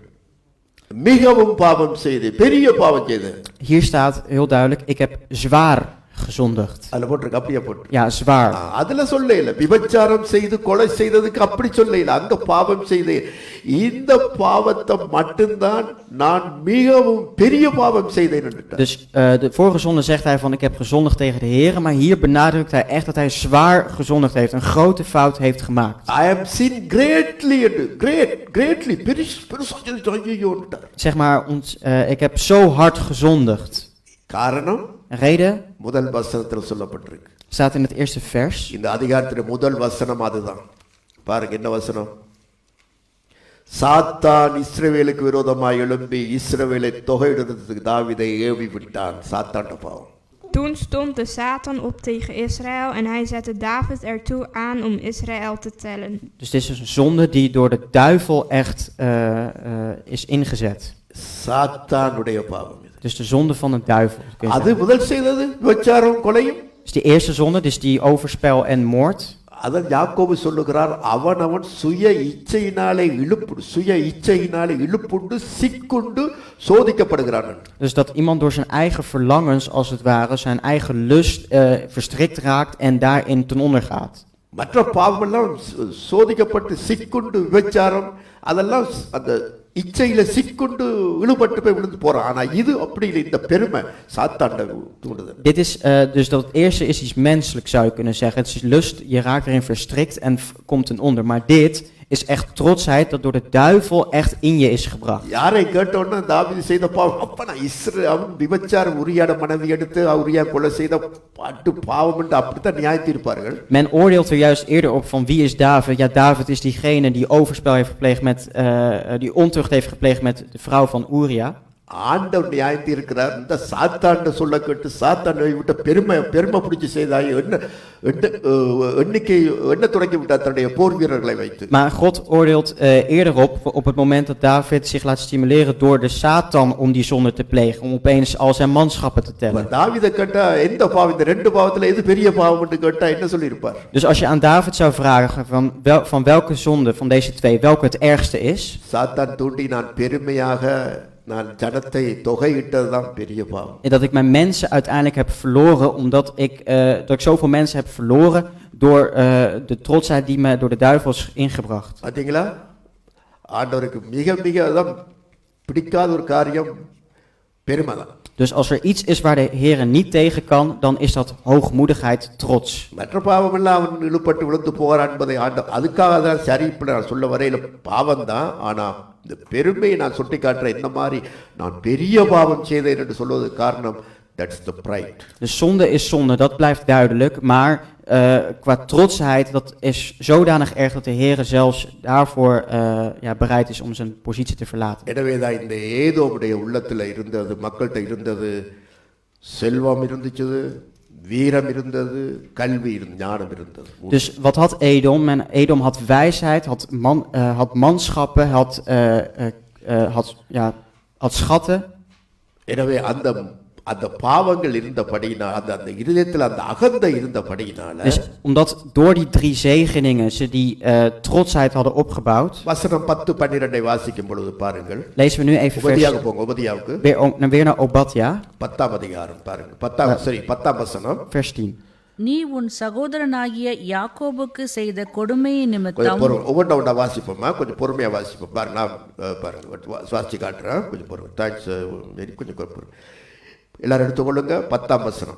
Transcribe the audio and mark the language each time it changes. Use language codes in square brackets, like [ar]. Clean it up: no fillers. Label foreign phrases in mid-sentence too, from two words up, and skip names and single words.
[ta] மிகவும் பாவம் செய்தேன், பெரிய பாவம் செய்தேன். [nl] Hier staat heel duidelijk, ik heb zwaar gezondigd. [ta] அதுல போட்டிருக்கு, அப்படியே போட்டு. [nl] Ja, zwaar. [ta] அதுல சொல்ல இல்ல, விபச்சாரம் செய்து கொலை செய்ததுக்கு அப்படி சொல்ல இல்ல, அங்க பாவம் செய்தேன். இந்த பாவத்தை மட்டும்தான் நான் மிகவும் பெரிய பாவம் செய்தேன் என்று. [nl] Dus de vorige zonde zegt hij van, ik heb gezondigd tegen de Heer, maar hier benadrukt hij echt dat hij zwaar gezondigd heeft, een grote fout heeft gemaakt. [en] I have sinned greatly, greatly. [nl] Zeg maar, ik heb zo hard gezondigd. [ta] காரணம், [nl] Reden [ta] முதல் வசனத்தில் சொல்லப்பட்டிருக்கு. [nl] staat in het eerste vers. [ta] இந்த அதிகாரத்தின் முதல் வசனம் அதுதான். பாருங்க என்ன வசனம். சாத்தான் இஸ்ரவேலுக்கு விரோதமாய் எழும்பி இஸ்ரவேலை தொகையிடுறதுக்கு தாவீதை ஏவி விட்டான். சாத்தான்ட பாவம். [nl] Toen stond de Satan op tegen Israël en hij zette David ertoe aan om Israël te tellen. Dus dit is een zonde die door de duivel echt is ingezet. [ta] சாத்தானுடைய பாவம். [nl] Dus de zonde van de duivel. [ta] அது முதல் செய்தது விபச்சாரம் கொலையும். [nl] Dus die eerste zonde, dus die overspel en moord. [ta] அதான் யாக்கோபு சொல்லுகிறார், அவன் சுய இச்சையினாலே இழுப்புண்டு சிக்குண்டு சோதிக்கப்படுகிறான். [nl] Dus dat iemand door zijn eigen verlangens, als het ware, zijn eigen lust verstrikt raakt en daarin ten onder gaat. [ta] மற்ற பாவமெல்லாம் சோதிக்கப்பட்டு சிக்குண்டு விபச்சாரம் அதெல்லாம் அந்த இச்சையில சிக்குண்டு இழுபட்டு போய் விழுந்து போறான். ஆனா இது அப்படி இல்லை, இந்த பெருமை சாத்தாண்ட தூண்டுது. [nl] Dit is dus dat het eerste is iets menselijk, zou je kunnen zeggen. Het is lust, je raakt erin verstrikt en komt ten onder. Maar dit is echt trotsheid dat door de duivel echt in je is gebracht. [ta] யாரை கேட்டோன்னா தாவீது செய்த பாவம், அப்ப நான் அவன் விபச்சாரம் உரியாட மனைவி எடுத்து உரியா கொலை செய்த பாட்டு பாவம் என்று அப்படித்தான் நியாயம் தீர்ப்பார்கள். [nl] Men oordeelt er juist eerder op van wie is David? Ja, David is diegene die overspel heeft gepleegd die ontucht heeft gepleegd met de vrouw van Uria. [ta] ஆண்டவர் நியாயம் தீர்க்கிறார். இந்த சாத்தாண்ட சொல்ல கேட்டு சாத்தாண்டை விட்ட பெருமை பிடிச்சி செய்தாய் எண்ண தொடங்கி விட்டார் தன்னுடைய போர் வீரர்களை வைத்து. [nl] Maar God oordeelt eerder op het moment dat David zich laat stimuleren door de Satan om die zonde te plegen, om opeens al zijn manschappen te tellen. [ta] தாவீதை கேட்டா எந்த பாவம், இந்த ரெண்டு பாவத்துல எது பெரிய பாவம் என்று கேட்டா என்ன சொல்லியிருப்பார்? [nl] Dus als je aan David zou vragen van welke zonde van deze twee welke het ergste is, [ta] சாத்தான் தூண்டி நான் பெருமையாக நான் ஜனத்தை தொகையிட்டதுதான் பெரிய பாவம். [nl] Dat ik mijn mensen uiteindelijk heb verloren omdat ik zoveel mensen heb verloren door de trotsheid die me door de duivel is ingebracht. [ta] பாத்தீங்களா, ஆண்டவருக்கு மிக மிக பிடிக்காத ஒரு காரியம் பெருமை தான். [nl] Dus als er iets is waar de Heer niet tegen kan, dan is dat hoogmoedigheid, trots. [ta] மற்ற பாவமெல்லாம் அவன் இழுப்பட்டு விழுந்து போகிறான் என்பதை அதுக்காக தான் சரி இப்படி நான் சொல்ல வரையில பாவம் தான். ஆனால் இந்த பெருமையை நான் சுட்டி காட்டுற இந்த மாதிரி நான் பெரிய பாவம் செய்தேன் என்று சொல்வதற்கு காரணம் [en] that's the pride. [nl] De zonde is zonde, dat blijft duidelijk. Maar qua trotsheid, dat is zodanig erg dat de Heer zelfs daarvoor bereid is om zijn positie te verlaten. [ta] எனவே தான் இந்த ஏதோமுடைய உள்ளத்தில் இருந்தது, மக்கள்கிட்ட இருந்தது, செல்வம் இருந்துச்சு, வீரம் இருந்தது, கல்வி இருந்தது, ஞானம் இருந்தது. [nl] Dus wat had Edom? Edom had wijsheid, had manschappen, had schatten. [ta] எனவே அந்த பாவங்கள் இருந்தபடியினால், அந்த இருதயத்தில் அந்த அகந்தை இருந்தபடியினால, [nl] Dus omdat door die 3 zegeningen ze die trotsheid hadden opgebouwd. [ta] வசனம் 10-12 வாசிக்கும் பொழுது பாருங்கள். [nl] Lezen we nu even [ta] உபதியாக போங்க, உபதியாவுக்கு [nl] weer naar Obadja, [ta] 10ஆம் அதிகாரம் பாருங்க. 10ஆம் வசனம். [nl] vers 10. [ta] நீ உன் சகோதரனாகிய யாக்கோபுக்கு செய்த கொடுமையின் நிமித்தம் ஒவ்வொன்றா வாசிப்போமா, கொஞ்சம் பொறுமையா வாசிப்போம். பாருங்க, நான் பாருங்க வாசிச்சு காட்டுறேன், கொஞ்சம் பொறுமை. தேங்க்ஸ், கொஞ்சம் பொறுமை. எல்லாரும் எடுத்துக்கொள்ளுங்க. 10ஆம் வசனம்.